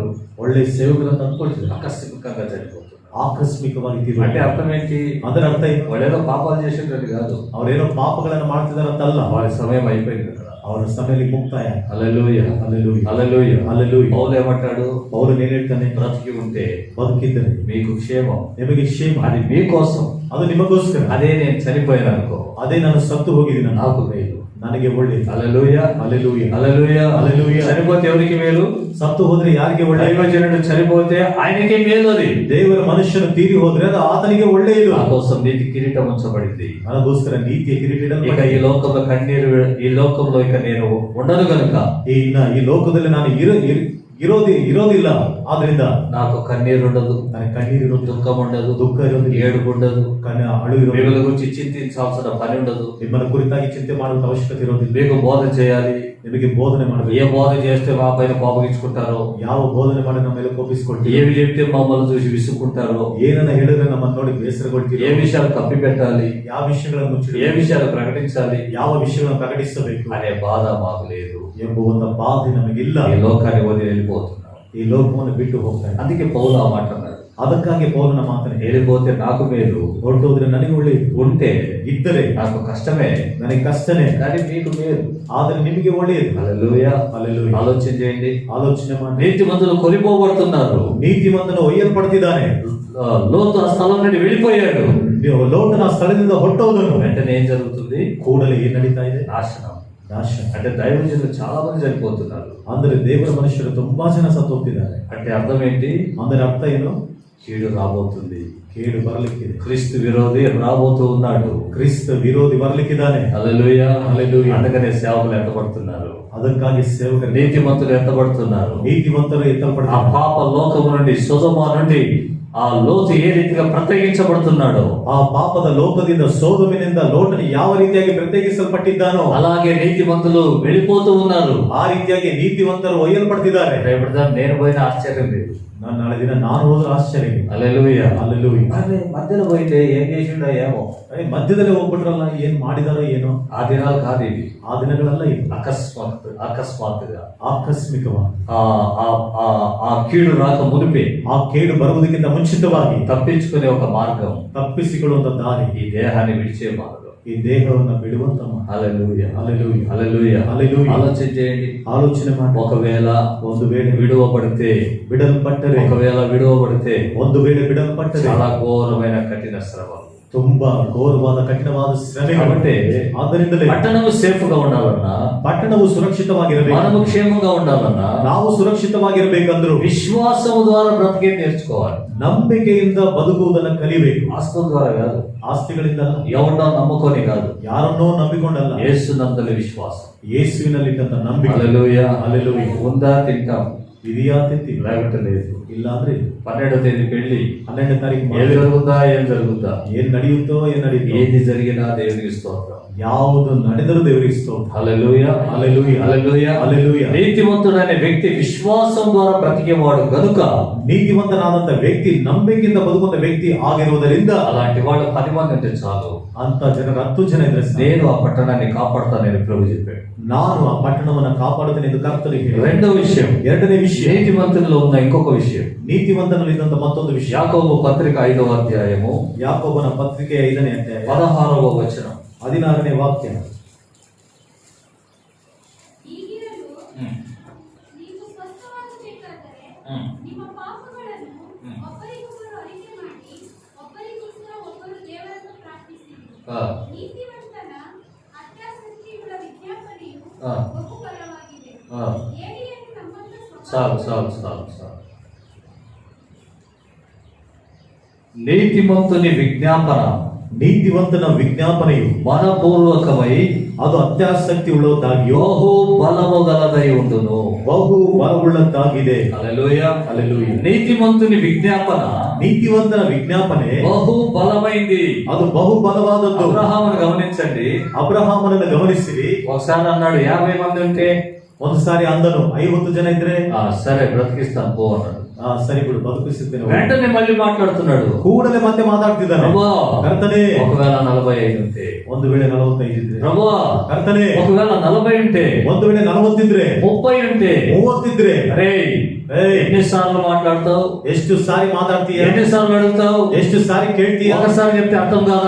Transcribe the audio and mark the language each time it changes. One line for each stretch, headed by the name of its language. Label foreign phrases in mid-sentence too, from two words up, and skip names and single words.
Kannada: ಒಳ್ಳೆ ಸೇವಕರನ್ನು ಅಂದ್ಕೊಳ್ತಿದ್ದಾರೆ,
Telugu: ఆకస్మికంగా చనిపోతున్నారు.
Kannada: ಆಕಸ್ಮಿಕವಾಗಿ ತೀರ್ಮಾನ.
Telugu: అంటే అర్థం ఏంటి?
Kannada: ಅದರ ಅರ್ಥ ಏನು?
Telugu: వాళ్ళేదో పాపాలు చేసేటట్టు కాదు,
Kannada: ಅವರೇನೋ ಪಾಪಗಳನ್ನು ಮಾಡ್ತಿದಾರಂತಲ್ಲ,
Telugu: వారి సమయం అయిపోయింది కదా.
Kannada: ಅವರ ಸಮಯದಲ್ಲಿ ಮುಕ್ತಾಯ.
Telugu: హల్లెలూయా. హల్లెలూయా. హల్లెలూయా. హల్లెలూయా. పౌలు ఏమంటాడు?
Kannada: ಪೌಲನು ಏನ್ ಹೇಳ್ತಾನೆ?
Telugu: బ్రతికి ఉంటే
Kannada: ಬದುಕಿದ್ದರೆ
Telugu: మీకు క్షేమం,
Kannada: ನಿಮಗೆ ಕ್ಷೇಮ,
Telugu: అది మీకోసం.
Kannada: ಅದು ನಿಮಗೋಸ್ಕರ.
Telugu: అదే నేను చనిపోయాను అనుకో,
Kannada: ಅದೇ ನಾನು ಸತ್ತು ಹೋಗಿದ್ದೀನಿ,
Telugu: నాకు మేలు.
Kannada: ನನಗೆ ಒಳ್ಳೆಯದು.
Telugu: హల్లెలూయా, హల్లెలూయా, హల్లెలూయా. హల్లెలూయా. చనిపోతే ఎవరికి మేలు?
Kannada: ಸತ್ತು ಹೋದ್ರೆ ಯಾರಿಗೆ ಒಳ್ಳೆಯದು?
Telugu: దైవజనుడు చనిపోతే ఆయనకే మేలు. అది
Kannada: ದೇವರ ಮನುಷ್ಯನು ತೀರಿ ಹೋದ್ರೆ ಅದು ಆತನಿಗೆ ಒಳ್ಳೆಯದು.
Telugu: నా కోసం నీతి కిరీటం ఉంచబడింది.
Kannada: ನನಗೋಸ್ಕರ ನೀತಿಯ ಕಿರೀಟ
Telugu: ఇక ఈ లోకంలో కన్నీరు, ఈ లోకంలో ఇక నేను ఉండను గనుక
Kannada: ಈ ಲೋಕದಲ್ಲಿ ನಾನು ಇರೋದಿಲ್ಲ. ಆದ್ರಿಂದ
Telugu: నాకు కన్నీరు ఉండదు,
Kannada: ನನಗೆ ಕಣ್ಣೀರು ಇರೋದು,
Telugu: దుఃఖం ఉండదు,
Kannada: ದುಃಖ ಇರೋದು,
Telugu: ఏడుపు ఉండదు,
Kannada: ಅಳು ಇರೋದು.
Telugu: మిమ్మల్ని గురించి చింతించాల్సిన పని ఉండదు.
Kannada: ನಿಮ್ಮನ್ನ ಕುರಿತಾಗಿ ಚಿಂತೆ ಮಾಡುವ ಅವಶ್ಯಕತೆ ಇರೋದಿಲ್ಲ.
Telugu: మీకు బోధ చేయాలి.
Kannada: ನಿಮಗೆ ಬೋಧನೆ
Telugu: ఏ
Kannada: ಮಾಡಬೇಕು.
Telugu: బోధ చేస్తే మా పైన కోపగించుకుంటారో,
Kannada: ಯಾವ ಬೋಧನೆ ಮಾಡಿ ನಮ್ಮ ಮೇಲೆ ಕೋಪಿಸಿಕೊಳ್ತೀವಿ,
Telugu: ఏమి చెప్తే మమ్మల్ని చూసి విసుక్కుంటారో,
Kannada: ಏನನ್ನ ಹೇಳಿದ್ರೆ ನಮ್ಮನ್ನು ನೋಡಿ ಬೇಸರಗೊಳ್ತೀವಿ,
Telugu: ఏ విషయాలు కప్పి పెట్టాలి,
Kannada: ಯಾವ ವಿಷಯಗಳನ್ನು ಮುಚ್ಚಿಡಿ,
Telugu: ఏ విషయాలు ప్రకటించాలి
Kannada: ಯಾವ విషಯಗಳನ್ನು ಪ್ರಕಟಿಸಬೇಕು
Telugu: అనే బాధ మాకు లేదు.
Kannada: ಎಂಬ ಒಂದು ಬಾಧೆ ನಮಗಿಲ್ಲ.
Telugu: ఈ లోకాన్ని వదిలి వెళ్ళిపోతున్నాం.
Kannada: ಈ ಲೋಕವನ್ನು ಬಿಟ್ಟು ಹೋಗ್ತಾನೆ.
Telugu: అందుకే పౌలు ఆ మాట అన్నాడు,
Kannada: ಅದಕ್ಕಾಗಿ ಪೌಲನ ಮಾತನ್ನು ಹೇಳಿ,
Telugu: వెళ్ళిపోతే నాకు మేలు,
Kannada: ಹೊರಟೋದ್ರೆ ನನಗೆ ಒಳ್ಳೆಯದು,
Telugu: ఉంటే
Kannada: ಇದ್ದರೆ
Telugu: నాకు కష్టమే,
Kannada: ನನಗೆ ಕಷ್ಟನೇ,
Telugu: కానీ మీకు మేలు.
Kannada: ಆದ್ರೆ ನಿಮಗೆ ಒಳ್ಳೆಯದು.
Telugu: హల్లెలూయా, హల్లెలూయా. ఆలోచన చేయండి.
Kannada: ಆಲೋಚನೆ ಮಾಡಿ.
Telugu: నీతిమంతులు కొనిపోబడుతున్నారు.
Kannada: ನೀತಿವಂತನು ಒಯ್ಯಲ್ಪಡ್ತಿದ್ದಾನೆ.
Telugu: లోతు ఆ స్థలం నుండి వెళ్ళిపోయాడు.
Kannada: ಲೋಟನ ಸ್ಥಳದಿಂದ ಹೊರಟೋದನು.
Telugu: వెంటనే ఏం జరుగుతుంది?
Kannada: ಕೂಡಲೇ ಏನ್ ನಡೀತಾ ಇದೆ?
Telugu: నాశనం.
Kannada: ನಾಶ.
Telugu: అంటే దైవజనులు చాలా మంది చనిపోతున్నారు.
Kannada: ಅಂದ್ರೆ ದೇವರ ಮನುಷ್ಯರು ತುಂಬಾ ಜನ ಸತ್ತು ಹೋಗ್ತಿದ್ದಾರೆ.
Telugu: అంటే అర్థం ఏంటి?
Kannada: ಅಂದ್ರೆ ಅರ್ಥ ಏನು?
Telugu: కీడు రాబోతుంది,
Kannada: ಕೇಡು ಬರಲಿಕ್ಕಿದೆ.
Telugu: క్రీస్తు విరోధి రాబోతూ ఉన్నాడు.
Kannada: ಕ್ರಿಸ್ತ ವಿರೋಧಿ ಬರಲಿಕ್ಕಿದ್ದಾನೆ.
Telugu: హల్లెలూయా, హల్లెలూయా. అందుకనే సేవకులు ఎంతపడుతున్నారు,
Kannada: ಅದಕ್ಕಾಗಿ ಸೇವಕರು,
Telugu: నీతిమంతులు ఎంతపడుతున్నారు.
Kannada: ನೀತಿವಂತರು
Telugu: ఆ
Kannada: ಎತ್ತಲ್ಪಡ್ತಾರೆ.
Telugu: పాప లోకము నుండి, సొదొమ నుండి ఆ లోతు ఏ రీతిగా ప్రత్యేకించబడుతున్నాడో,
Kannada: ಆ ಪಾಪದ ಲೋಕದಿಂದ ಸೋದೋಮಿನಿಂದ ಲೋಟನು ಯಾವ ರೀತಿಯಾಗಿ ಪ್ರತ್ಯೇಕಿಸಲ್ಪಟ್ಟಿದ್ದಾನೋ
Telugu: అలాగే నీతిమంతులు వెళ్ళిపోతూ ఉన్నారు.
Kannada: ಆ ರೀತಿಯಾಗಿ ನೀತಿವಂತರು ಒಯ್ಯಲ್ಪಡ್ತಿದ್ದಾರೆ.
Telugu: రేపటిదా నేను పోయిన ఆశ్చర్యం లేదు.
Kannada: ನಾಳೆ ದಿನ ನಾನು ಹೋದ್ರೆ ಆಶ್ಚರ್ಯ.
Telugu: హల్లెలూయా, హల్లెలూయా. అరే మధ్యలో పోయిందే ఏం చేసిండో ఏమో,
Kannada: ಮಧ್ಯದಲ್ಲಿ ಹೋಗ್ಬಿಟ್ರಲ್ಲ, ಏನ್ ಮಾಡಿದಾರೋ ಏನೋ.
Telugu: ఆ దినాలు కాదు ఇవి.
Kannada: ಆ ದಿನಗಳೆಲ್ಲ ಇವು
Telugu: అకస్మాత్తుగా
Kannada: ಆಕಸ್ಮಿಕವಾಗಿ
Telugu: ఆ కీడు రాక మునిపే
Kannada: ಆ ಕೇಡು ಬರುವುದಕ್ಕಿಂತ ಮುಂಚಿತವಾಗಿ
Telugu: తప్పించుకునే ఒక మార్గం,
Kannada: ತಪ್ಪಿಸಿಕೊಳ್ಳುವಂತ ದಾರಿ,
Telugu: ఈ దేహాన్ని విడిచే మార్గం.
Kannada: ಈ ದೇಹವನ್ನು ಬಿಡುವಂತ ಮಾರ್ಗ.
Telugu: హల్లెలూయా, హల్లెలూయా. హల్లెలూయా. హల్లెలూయా. ఆలోచన చేయండి.
Kannada: ಆಲೋಚನೆ ಮಾಡಿ.
Telugu: ఒకవేళ
Kannada: ಒಂದು ವೇಳೆ
Telugu: విడువబడితే,
Kannada: ಬಿಡಲ್ಪಟ್ಟರೆ,
Telugu: ఒకవేళ విడువబడితే
Kannada: ಒಂದು ವೇಳೆ ಬಿಡಲ್ಪಟ್ಟರೆ
Telugu: చాలా ఘోరమైన కఠిన శ్రమ.
Kannada: ತುಂಬಾ ಘೋರವಾದ ಕಠಿಣವಾದ ಶ್ರಮೆಗಳು.
Telugu: కాబట్టి
Kannada: ಆದ್ದರಿಂದಲೇ
Telugu: పట్టణము సేఫ్ గా ఉండాలన్నా,
Kannada: ಪಟ್ಟಣವು ಸುರಕ್ಷಿತವಾಗಿರಬೇಕು,
Telugu: మనము క్షేమంగా ఉండాలన్నా
Kannada: ನಾವು ಸುರಕ್ಷಿತವಾಗಿರಬೇಕಂದ್ರು
Telugu: విశ్వాసము ద్వారా బ్రతికే నేర్చుకోవాలి.
Kannada: ನಂಬಿಕೆಯಿಂದ ಬದುಕುವುದನ್ನು ಕಲಿಬೇಕು.
Telugu: ఆస్తుల ద్వారా కాదు,
Kannada: ಆಸ್ತಿಗಳಿಂದ ಅಲ್ಲ,
Telugu: ఎవరినో నమ్ముకొని కాదు,
Kannada: ಯಾರನ್ನೋ ನಂಬಿಕೊಂಡಲ್ಲ,
Telugu: యేసునందలి విశ్వాసం.
Kannada: ಯೇಸುವಿನಲ್ಲಿಟ್ಟಂತ ನಂಬಿಕೆ.
Telugu: హల్లెలూయా, హల్లెలూయా. ఉందా తింటాం,
Kannada: ಇದೆಯಾ ತಿಂತೀವಿ,
Telugu: లేకపోతే లేదు.
Kannada: ಇಲ್ಲ ಅಂದ್ರೆ ಇಲ್ಲ.
Telugu: 12వ తేదీ పెళ్లి,
Kannada: 12ನೇ ತಾರೀಕು
Telugu: ఏం
Kannada: ಮದುವೆ.
Telugu: జరుగుతుందా, ఏం జరుగుతుందా,
Kannada: ಏನ್ ನಡೆಯುತ್ತೋ ಏನ್ ನಡೆಯುತ್ತೋ,
Telugu: ఏది జరిగినా దేవునికి స్తోత్రం.
Kannada: ಯಾವುದು ನಡೆದರೂ ದೇವರಿಗೆ ಸ್ತೋತ್ರ.
Telugu: హల్లెలూయా, హల్లెలూయా. హల్లెలూయా. హల్లెలూయా. నీతిమంతుడైన వ్యక్తి విశ్వాసం ద్వారా బ్రతికేవాడు గనుక
Kannada: ನೀತಿವಂತನಾದಂತ ವ್ಯಕ್ತಿ ನಂಬಿಕೆಯಿಂದ ಬದುಕುವಂತ ವ್ಯಕ್ತಿ ಆಗಿರುವುದರಿಂದ
Telugu: అలాంటి వాళ్ళు 10 మంది ఉంటే చాలు.
Kannada: ಅಂತ ಜನರು 10 ಜನ ಇದ್ರೆ ಸಾಕು.
Telugu: నేను ఆ పట్టణాన్ని కాపాడుతానని ప్రభు చెప్పాడు.
Kannada: ನಾನು ಆ ಪಟ್ಟಣವನ್ನು ಕಾಪಾಡುತ್ತೇನೆ ಎಂದು ಕರ್ತನಿಗೆ ಹೇಳಿದ.
Telugu: రెండవ విషయం,
Kannada: ಎರಡನೇ ವಿಷಯ,
Telugu: నీతిమంతుల్లో ఉన్న ఇంకొక విషయం,
Kannada: ನೀತಿವಂತನಲ್ಲಿದ್ದಂತ ಮತ್ತೊಂದು ವಿಷಯ.
Telugu: యాకోబు పత్రిక 5వ అధ్యాయము
Kannada: ಯಾಕೋಬನ ಪತ್ರಿಕೆ 5ನೇ ಅಧ್ಯಾಯ
Telugu: 16వ వచనం.
Kannada: 16ನೇ ವಾಕ್ಯ. ಈಗಿರಲು ನೀವು ಸ್ವಸ್ಥವಾಗಬೇಕಾದರೆ ನಿಮ್ಮ ಪಾಪಗಳನ್ನು ಒಬ್ಬರಿಗೊಬ್ಬರು ಅರಿಕೆ ಮಾಡಿ ಒಬ್ಬರಿಗೋಸ್ಕರ ಒಬ್ಬರು ದೇವರನ್ನು ಪ್ರಾರ್ಥಿಸಿರಿ. ನೀತಿವಂತನ ಅತ್ಯಾಸಕ್ತಿಗಳ ವಿಜ್ಞಾಪನೆಯು ಬಹು ಬಲವಾಗಿದೆ. ಏಳಿಯನ್ನು ನಮ್ಮನ್ನ
Telugu: చాలు. నీతిమంతుని విజ్ఞాపన,
Kannada: ನೀತಿವಂತನ ವಿಜ್ಞಾಪನೆಯು
Telugu: మనపూర్వకమై
Kannada: ಅದು ಅತ್ಯಾಸಕ್ತಿ ಉಳ್ಳದ್ದಾಗಿಯೋ
Telugu: బహు బలము గలదై ఉండును.
Kannada: ಬಹು ಬಲವುಳ್ಳದ್ದಾಗಿದೆ.
Telugu: హల్లెలూయా, హల్లెలూయా. నీతిమంతుని విజ్ఞాపన
Kannada: ನೀತಿವಂತನ ವಿಜ್ಞಾಪನೆ
Telugu: బహు బలమైంది.
Kannada: ಅದು ಬಹು ಬಲವಾದದ್ದು.
Telugu: అబ్రహామును గమనించండి.
Kannada: ಅಬ್ರಹಾಮನನ್ನು ಗಮನಿಸಿರಿ.
Telugu: ఒకసారి అన్నాడు 50 మంది ఉంటే,
Kannada: ಒಂದು ಸಾರಿ ಅಂದನು 50 ಜನ ಇದ್ರೆ
Telugu: సరే బ్రతికిస్తాను పో అన్నాడు.
Kannada: ಸರಿ ಬಿಡು, ಬದುಕಿಸುತ್ತೇನೆ.
Telugu: వెంటనే మళ్ళీ మాట్లాడుతున్నాడు.
Kannada: ಕೂಡಲೇ ಮತ್ತೆ ಮಾತಾಡ್ತಿದ್ದಾನೆ.
Telugu: ప్రభువా,
Kannada: ಕರ್ತನೇ,
Telugu: ఒకవేళ 45 ఉంటే,
Kannada: ಒಂದು ವೇಳೆ 45 ಇದ್ರೆ,
Telugu: ప్రభువా,
Kannada: ಕರ್ತನೇ,
Telugu: ఒకవేళ 40 ఉంటే,
Kannada: ಒಂದು ವೇಳೆ 40 ಇದ್ರೆ,
Telugu: 30 ఉంటే,
Kannada: 30 ఇದ್ರೆ,
Telugu: అరే ఎన్నిసార్లు మాట్లాడతావు,
Kannada: ಎಷ್ಟು ಸಾರಿ ಮಾತಾಡ್ತೀಯ,
Telugu: ఎన్నిసార్లు అడుగుతావు,
Kannada: ಎಷ್ಟು ಸಾರಿ ಕೇಳ್ತೀಯ.
Telugu: ఒకసారి చెప్తే అర్థం కాదా,